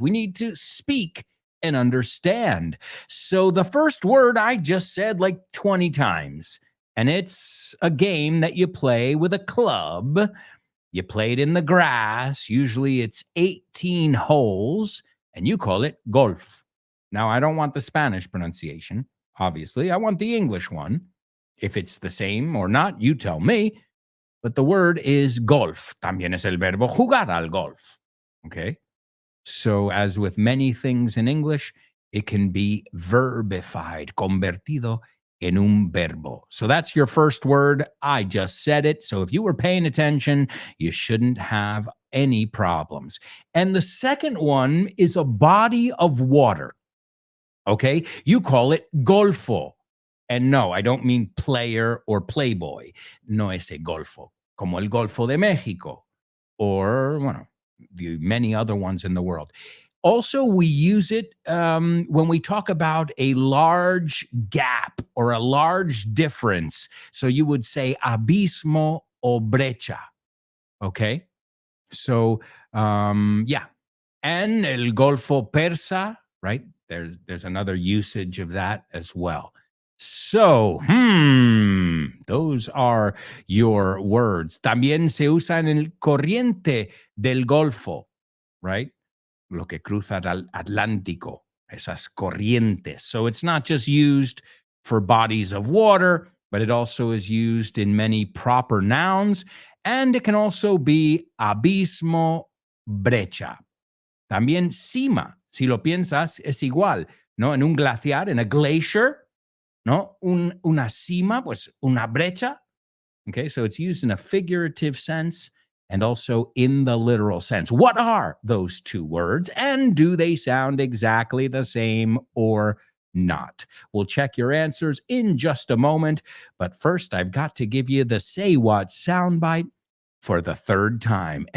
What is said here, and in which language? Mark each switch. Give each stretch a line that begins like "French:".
English: We need to speak and understand. So the first word I just said like 20 times, and it's a game that you play with a club. You play it in the grass. Usually it's 18 holes, and you call it golf. Now, I don't want the Spanish pronunciation, obviously. I want the English one. If it's the same or not, you tell me. But the word is golf.
Spanish: También es el verbo jugar al golf.
English: Okay? So as with many things in English, it can be verbified,
Spanish: convertido en un verbo.
English: So that's your first word. I just said it. So if you were paying attention, you shouldn't have any problems. And the second one is a body of water. Okay? You call it golfo. And no, I don't mean player or playboy.
Spanish: No ese golfo. Como el Golfo de México. Or, bueno,
English: the many other ones in the world. Also, we use it when we talk about a large gap or a large difference. So you would say
Spanish: abismo o brecha.
English: Okay? So, yeah. And el Golfo Persa, right? There's another usage of that as well. So, those are your words.
Spanish: También se usa en el corriente del Golfo, right? Lo que cruza el Atlántico, esas corrientes.
English: So it's not just used for bodies of water, but it also is used in many proper nouns, and it can also be abismo, brecha.
Spanish: También cima, si lo piensas, es igual, ¿no? En un glaciar, en
English: a glacier,
Spanish: ¿no? Una cima, pues una brecha.
English: Okay, so it's used in a figurative sense and also in the literal sense. What are those two words, and do they sound exactly the same or not? We'll check your answers in just a moment, but first I've got to give you the Say What soundbite for the third time.